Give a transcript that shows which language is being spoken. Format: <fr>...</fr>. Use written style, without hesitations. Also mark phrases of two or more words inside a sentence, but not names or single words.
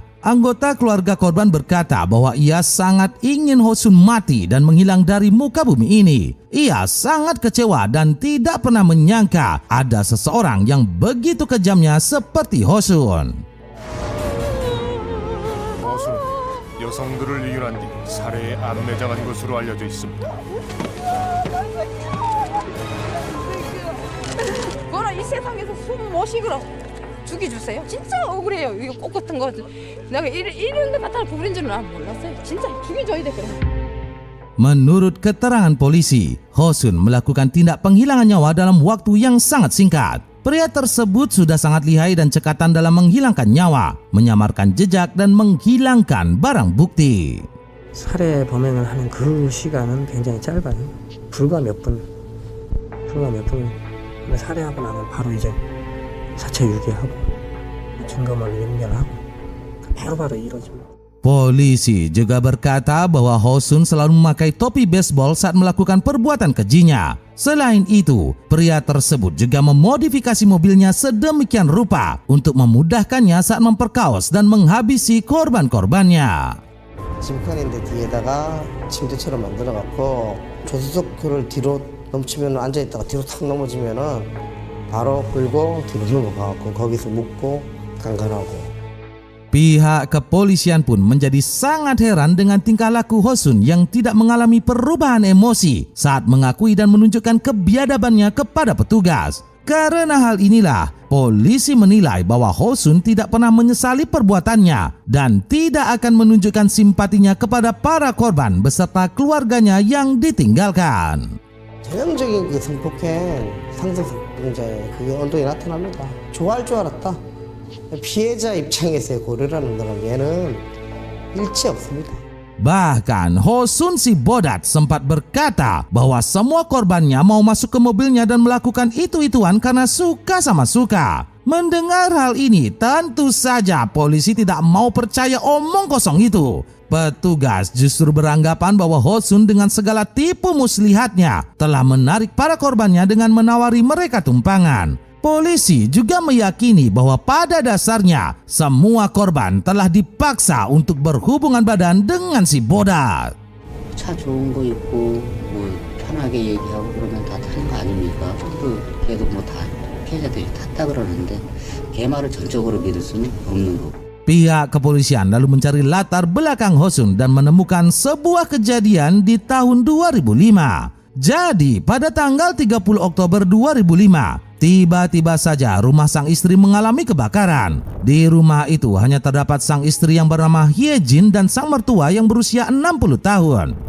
<id>Anggota keluarga korban berkata bahwa ia sangat ingin Hosun mati dan menghilang dari muka bumi ini. Ia sangat kecewa dan tidak pernah menyangka ada seseorang yang begitu kejamnya seperti Hosun.</id> <ko>호수는 여성들을 이용한 뒤 살해에 안매장한 것으로 알려져 있습니다. 그거랑 이 세상에서 숨 못 쉬도록 죽여주세요. 진짜 억울해요. 이거 꽃 같은 거. 내가 이런 데 갖다 부린 줄은 난 몰랐어요. 진짜 죽여줘야 돼. 그럼.</ko> <id>Menurut keterangan polisi, Hosun melakukan tindak penghilangan nyawa dalam waktu yang sangat singkat. Pria tersebut sudah sangat lihai dan cekatan dalam menghilangkan nyawa, menyamarkan jejak dan menghilangkan barang bukti.</id> <ko>살해 범행을 하는 그 시간은 굉장히 짧아요. 불과 몇 분. 살해하고 나면 바로 이제 사체 유기하고 증거물 인멸하고 바로바로 이루어집니다.</ko> <id>Polisi juga berkata bahwa Hosun selalu memakai topi baseball saat melakukan perbuatan kejinya. Selain itu, pria tersebut juga memodifikasi mobilnya sedemikian rupa untuk memudahkannya saat memperkaos dan menghabisi korban-korbannya.</id> <ko>짐칸인데 뒤에다가 침대처럼 만들어갖고 조수석을 뒤로 넘치면 앉아있다가 뒤로 탁 넘어지면은 바로 끌고 뒤로 넘어가갖고 거기서 묶고 강간하고.</ko> <id>Pihak kepolisian pun menjadi sangat heran dengan tingkah laku Hosun yang tidak mengalami perubahan emosi saat mengakui dan menunjukkan kebiadabannya kepada petugas. Karena hal inilah, polisi menilai bahwa Hosun tidak pernah menyesali perbuatannya dan tidak akan menunjukkan simpatinya kepada para korban beserta keluarganya yang ditinggalkan.</id> <ko>전형적인 그 성폭행, 상습범죄 그게 언론에 나타납니다. 좋아할 줄 알았다. 피해자 입장에서의 고려라는 거는 얘는 일치 없습니다.</ko> <id>Bahkan Hosun si bodat sempat berkata bahwa semua korbannya mau masuk ke mobilnya dan melakukan itu-ituan karena suka sama suka. Mendengar hal ini, tentu saja polisi tidak mau percaya omong kosong itu. Petugas justru beranggapan bahwa Hosun dengan segala tipu muslihatnya telah menarik para korbannya dengan menawari mereka tumpangan. Polisi juga meyakini bahwa pada dasarnya semua korban telah dipaksa untuk berhubungan badan dengan si bodat.</id> <ko>차 좋은 거 있고 뭐 편하게 얘기하고 그러면 다 타는 거 아닙니까? 그 걔도 뭐 다 피해자들이 탔다 그러는데 걔 말을 전적으로 믿을 수는 없는 거고.</ko> <id>Pihak kepolisian lalu mencari latar belakang Hosun dan menemukan sebuah kejadian di tahun 2005. Jadi pada tanggal 30 Oktober 2005, tiba-tiba saja rumah sang istri mengalami kebakaran. Di rumah itu hanya terdapat sang istri yang bernama Hye Jin dan sang mertua yang berusia 60 tahun.</id>